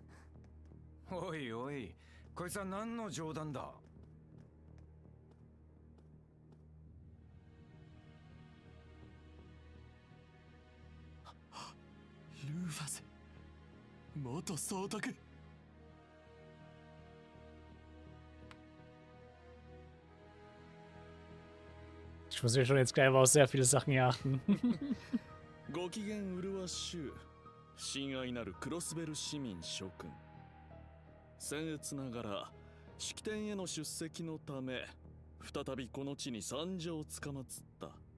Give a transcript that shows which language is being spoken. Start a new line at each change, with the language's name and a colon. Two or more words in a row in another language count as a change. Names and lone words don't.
Japanese: おいおい、こいつは何の冗談だ。ルーファス、元総督。
German: Ich muss ja schon jetzt gleich auf sehr viele Sachen hier achten.
Japanese: ご機嫌うるわしゅう、親愛なるクロスベル市民諸君。僭越ながら式典への出席のため再びこの地に参上つかまつった。